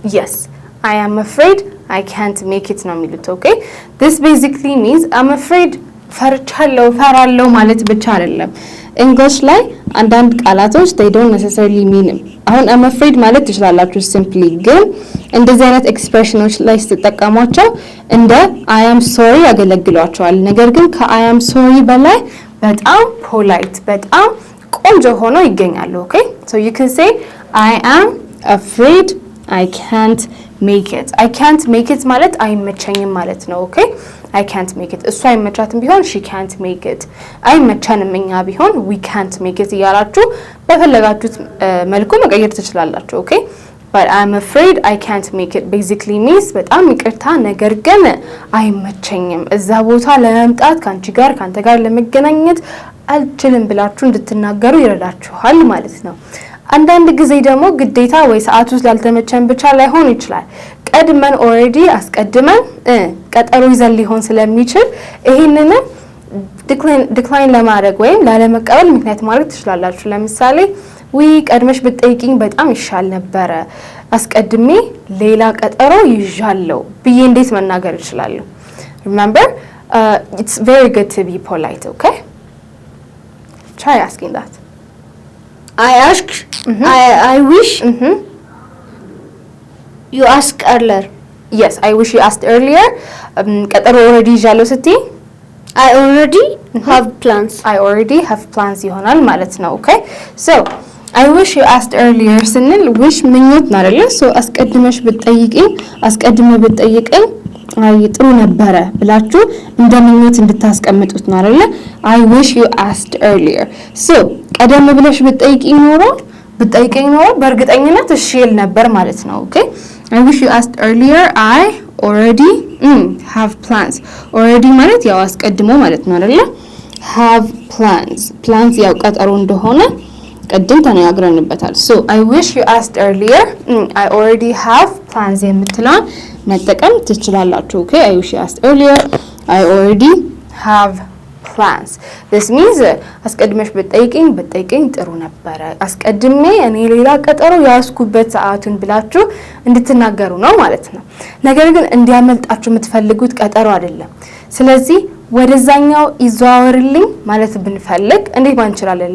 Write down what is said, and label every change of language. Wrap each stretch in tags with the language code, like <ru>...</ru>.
<en>Yes, I am afraid I can't make it</en> <am>ነው የሚሉት.</am> <en>Okay, this basically means I'm afraid</en> <am>ፈራለሁ ማለት ብቻ አይደለም.</am> <en>English</en> <am>ላይ አንዳንድ ቃላቶች</am> <en>they don't necessarily mean it.</en> <am>አሁን I'm afraid ማለት ትችላላችሁ simply, ግን እንደዚህ አይነት ኤክስፕሬሽኖች ላይ ስትጠቀሟቸው እንደ</am> <en>I am sorry</en> <am>ያገለግሏቸዋል። ነገር ግን ከ I am sorry በላይ በጣም polite በጣም ቆንጆ ሆኖ ይገኛሉ.</am> <en>Okay, so you can say I am afraid I can't make it. I can't make it</en> <am>ማለት አይመቸኝም ማለት ነው.</am> <en>Okay, I can't make it.</en> <am>እሷ አይመቻትም ቢሆን</am> <en>she can't make it.</en> <am>አይመቸንም እኛ ቢሆን</am> <en>we can't make it</en> <am>እያላችሁ በፈለጋችሁት መልኩ መቀየር ትችላላችሁ.</am> <en>Okay, but I'm afraid I can't make it basically means</en> <am>በጣም ይቅርታ ነገር ግን አይመቸኝም እዛ ቦታ ለመምጣት ካንተ ጋር ለመገናኘት አልችልም ብላችሁ እንድትናገሩ ይረዳችኋል ማለት ነው. አንዳንድ ጊዜ ደግሞ ግዴታ ወይ ሰዓቱ ስላልተመቸን ብቻ ላይሆን ይችላል. ቀድመን already አስቀድመን ቀጠሮ ይዘን ሊሆን ስለሚችል ይሄንን ዲክላይን ለማድረግ ወይም ላለመቀበል ምክንያት ማድረግ ትችላላችሁ. ለምሳሌ ቀድመሽ ብትጠይቂኝ በጣም ይሻል ነበረ አስቀድሜ ሌላ ቀጠሮ ይዣለሁ ብዬ እንዴት መናገር እችላለሁ?</am> <en>Remember, it's very good to be polite. Okay, try asking that. I ask. I wish you asked earlier. Yes, I wish you asked earlier.</en> <am>ቀጠሮ already ይዣለሁ ስትይ</am> <en>I already have plans. I already have plans</en> <am>ይሆናል ማለት ነው.</am> <en>Okay, so I wish you asked earlier ስንል wish</en> <am>ምኞት ነው አይደለ? so አስቀድመሽ ብትጠይቂኝ አስቀድመ ብትጠይቀኝ አይ ጥሩ ነበረ ብላችሁ እንደምኞት እንድታስቀምጡት ነው አይደለ?</am> <en>I wish you asked earlier.</en> <am>so ቀደም ብለሽ ብትጠይቂኝ ኖሮ በእርግጠኝነት እሺ ይል ነበር ማለት ነው.</am> <en>Okay, I wish you asked earlier. I already have plans.</en> <am>already ማለት ያው አስቀድሞ ማለት ነው አይደለ? have plans ያው ቀጠሮ እንደሆነ ቀድም ተነጋግረንበታል.</am> <en>so I wish you asked earlier. I already have plans</en> <am>የምትለውን መጠቀም ትችላላችሁ.</am> <en>Okay, I wish you asked earlier. I already have plans. This means</en> <am>አስቀድመሽ ብትጠይቂኝ ጥሩ ነበረ አስቀድሜ እኔ ሌላ ቀጠሮ ያስኩበት ሰዓቱን ብላችሁ እንድትናገሩ ነው ማለት ነው. ነገር ግን እንዲያመልጣችሁ የምትፈልጉት ቀጠሮ አይደለም። ስለዚህ ወደዛኛው ይዘዋወርልኝ ማለት ብንፈልግ እንዴት ማንችላለን?</am>